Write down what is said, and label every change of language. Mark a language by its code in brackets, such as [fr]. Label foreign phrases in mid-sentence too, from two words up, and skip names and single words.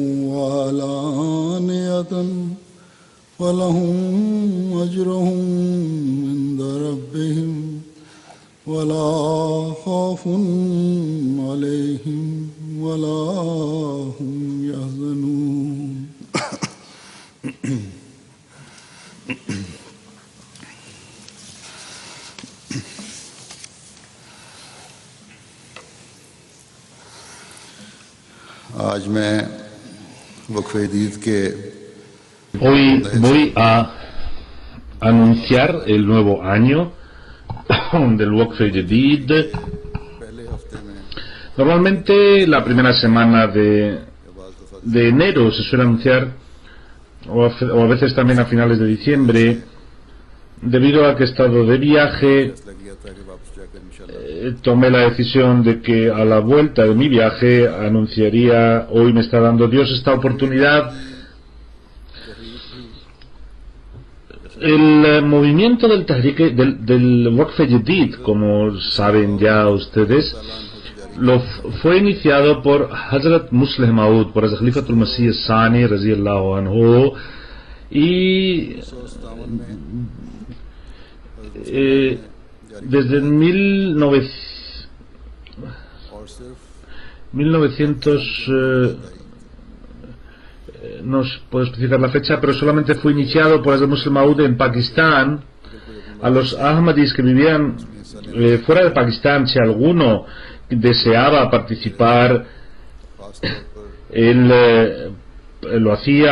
[ar] وعلانية ولهم أجرهم عند ربهم ولا خوف عليهم ولا هم يحزنون [ur] آج میں وقف عید کے [es] Hoy voy a anunciar el nuevo año del Waqf Jadid. [ur] پہلے ہفتے میں [es] Normalmente la primera semana de enero se suele anunciar, o a veces también a finales de diciembre, debido a que he estado de viaje. [ur] لگی تھا کہ واپس جاکر انشاءاللہ [es] Tomé la decisión de que a la vuelta de mi viaje anunciaría, hoy me está dando Dios esta oportunidad. El movimiento del Tahrik, del Waqf Jadid, como saben ya ustedes, fue iniciado por Hazrat Musleh Maud, por Hazrat Khalifatul Masih Sani [ar] رضي الله عنه, [es] y desde [ur] اور صرف [es] 1900, no puedo especificar la fecha, pero solamente fue iniciado por Hazrat Musleh Maud en Pakistán. A los Ahmadis que vivían fuera de Pakistán, si alguno deseaba participar, él lo hacía.